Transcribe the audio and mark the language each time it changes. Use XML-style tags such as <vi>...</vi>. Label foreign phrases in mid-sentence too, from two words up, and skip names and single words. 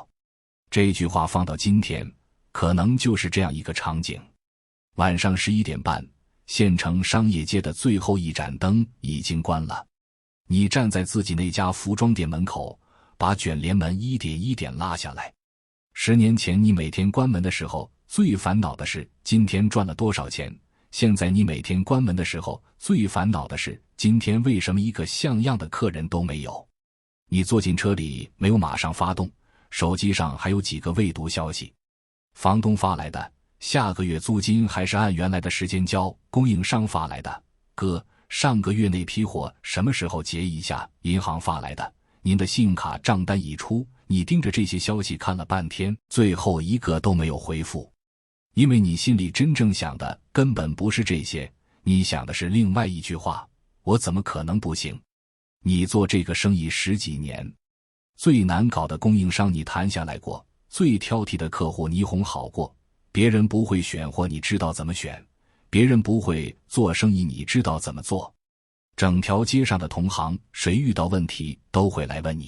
<zh>這句話放到今天，可能就是這樣一個場景：晚上11點半，縣城商業街的最後一盞燈已經關了，你站在自己那家服裝店門口，把捲簾門一點一點拉下來。10年前你每天關門的時候，最煩惱的是今天賺了多少錢，現在你每天關門的時候，最煩惱的是今天為什麼一個像樣的客人都沒有。你坐進車裡沒有馬上發動，手機上還有幾個未讀消息，房東發來的，下個月租金還是按原來的時間交；供應商发來的，哥，上個月那批貨什麼時候結一下；銀行发來的，您的信用卡賬單已出。你盯着這些消息看了半天，最後一個都沒有回復，因為你心裡真正想的根本不是這些，你想的是另外一句話：我怎麼可能不行？你做這個生意10幾年，最難搞的供應商你談下來過，最挑剔的客戶你哄好過，別人不會選貨你知道怎麼選，別人不會做生意你知道怎麼做，整條街上的同行誰遇到問題都會來問你。</zh>